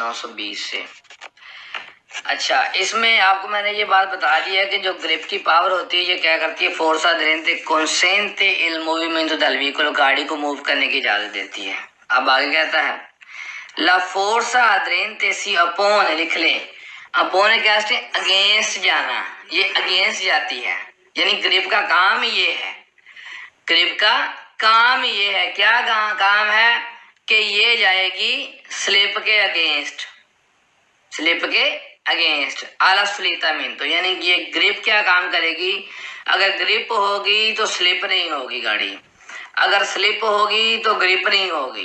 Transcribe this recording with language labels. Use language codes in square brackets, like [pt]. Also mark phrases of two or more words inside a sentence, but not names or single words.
[hi] 920 से। अच्छा, इसमें आपको मैंने ये बात बता दी है कि जो ग्रिप की पावर होती है ये क्या करती है, [it] forza aderente consente il movimento del veicolo, [hi] गाड़ी को मूव करने की इजाजत देती है। अब आगे कहता है [it] la forza aderente si oppone, [hi] लिख ले, अपोने क्या है, अगेंस्ट जाना, ये अगेंस्ट जाती है, यानी ग्रिप का काम ये है, ग्रिप का काम ये है, क्या काम है कि ये जाएगी स्लिप के अगेंस्ट, स्लिप के अगेंस्ट [it] allo slittamento, [hi] यानी ये ग्रिप क्या काम करेगी, अगर ग्रिप होगी तो स्लिप नहीं होगी गाड़ी, अगर स्लिप होगी तो ग्रिप नहीं होगी।